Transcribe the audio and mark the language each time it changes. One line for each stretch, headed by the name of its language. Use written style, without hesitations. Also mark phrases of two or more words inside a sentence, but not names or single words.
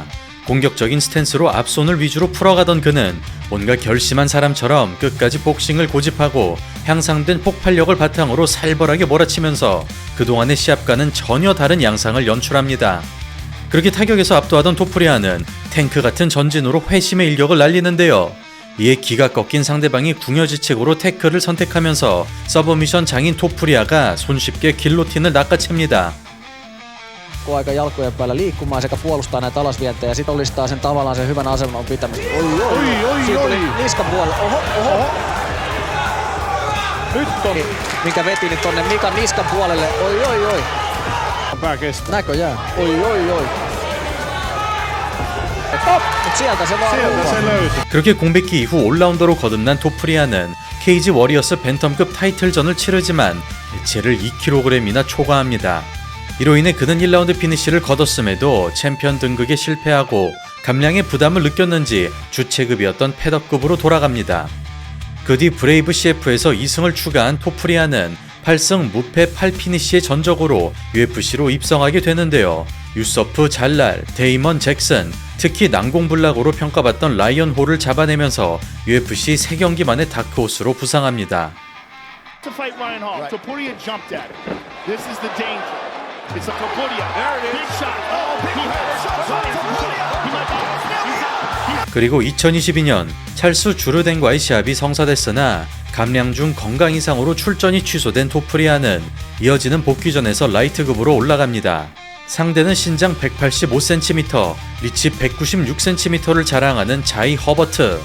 Korean: 공격적인 스탠스로 앞손을 위주로 풀어가던 그는 뭔가 결심한 사람처럼 끝까지 복싱을 고집하고 향상된 폭발력을 바탕으로 살벌하게 몰아치면서 그동안의 시합과는 전혀 다른 양상을 연출합니다. 그렇게 타격에서 압도하던 토프리아는 탱크 같은 전진으로 회심의 일격을 날리는데요. 이에 기가 꺾인 상대방이 궁여지책으로 태클을 선택하면서 서브미션 장인 토프리아가 손쉽게 길로틴을 낚아챕니다.
Finnish: Aika jalkojen päällä liikkumaan sekä puolustaa näitä alasvientejä ja sit olisi taas sen tavallaan sen hyvän aseman pitämistä. Siitä tuli niskan puolelle. Oho. Nyt on. Mikä veti nyt tonne Mikan niskan puolelle. Oi. Pää kestää. Näköjään. Oi. sieltä se vaan löytyi.
Korean: 그렇게 공백기 이후 올라운더로 거듭난 토프리아는 케이지 워리어스 벤텀급 타이틀전을 치르지만 대체를 2kg이나 초과합니다. 이로 인해 그는 1라운드 피니시를 거뒀음에도 챔피언 등극에 실패하고 감량의 부담을 느꼈는지 주체급이었던 패더급으로 돌아갑니다. 그 뒤 브레이브 CF에서 2승을 추가한 토프리아는 8승 무패 8피니시의 전적으로 UFC로 입성하게 되는데요. 유서프 잘랄, 데이먼 잭슨, 특히 난공불락으로 평가받던 라이언 홀을 잡아내면서 UFC 3경기 만에 다크호스로 부상합니다.
English: To fight Ryan Hall. Right. Topuria jumped at it. This is the danger. It's a Topuria. There it is. Big shot. Oh, big shot.
Korean: 그리고 2022년 찰스 주르덴과의 시합이 성사됐으나 감량 중 건강 이상으로 출전이 취소된 토프리아는 이어지는 복귀전에서 라이트급으로 올라갑니다. 상대는 신장 185cm, 리치 196cm를 자랑하는 자이 허버트.